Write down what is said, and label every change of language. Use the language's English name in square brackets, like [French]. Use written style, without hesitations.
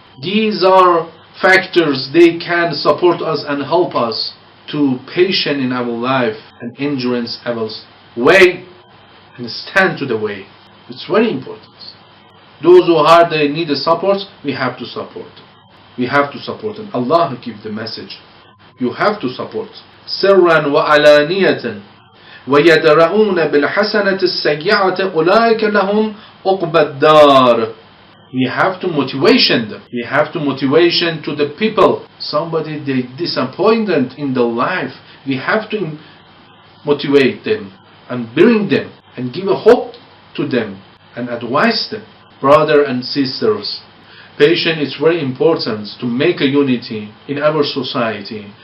[English] These are factors, they can support us and help us to patient in our life and endurance our way and stand to the way. It's very important. Those who are they need the support, we have to support. We have to support them. Allah give the message. You have to support. [Arabic] سرا وعلانية ويدرؤون بالحسنة السيئة أولئك لهم عقبى الدار. [English] We have to motivation them. We have to motivation to the people. Somebody they disappointed in their life. We have to motivate them and bring them and give a hope to them and advise them. Brothers and sisters, patience is very important to make a unity in our society.